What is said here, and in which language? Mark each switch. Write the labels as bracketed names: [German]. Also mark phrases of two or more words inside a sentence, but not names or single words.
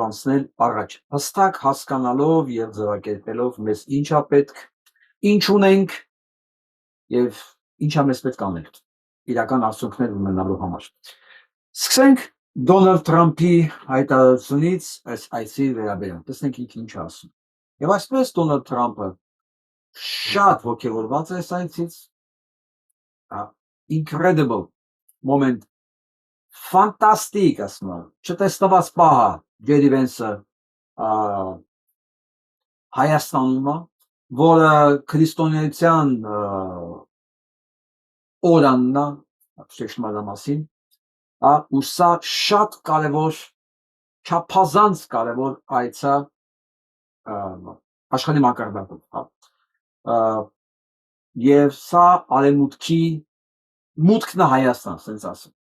[Armenian] անցնել առաջ, հստակ հասկանալով եւ ձևակերպելով մեզ ինչա պետք, ինչ ունենք եւ ինչա մեզ պետք անել իրական արդյունքներ ունենալու համար։ Սկսենք Դոնալդ Թրամփի հայտարարությունից այս այցի վերաբերյալ, տեսնենք ինքը ինչ ասում։ Եվ այսպես Դոնալդ Թրամփը շատ ոգևորված է այս այցից, [English] incredible moment, fantastic [Armenian] ասում եմ, չտեսնված պահ Ջեդի Վենսը Հայաստանում, որը քրիստոնեության օրանն է, շեշտման մասին, ու սա շատ կարևոր, չափազանց կարևոր այց է աշխարհի մակարդակում, եւ սա արևմուտքի մուտքն է Հայաստան, ասենց ասեմ,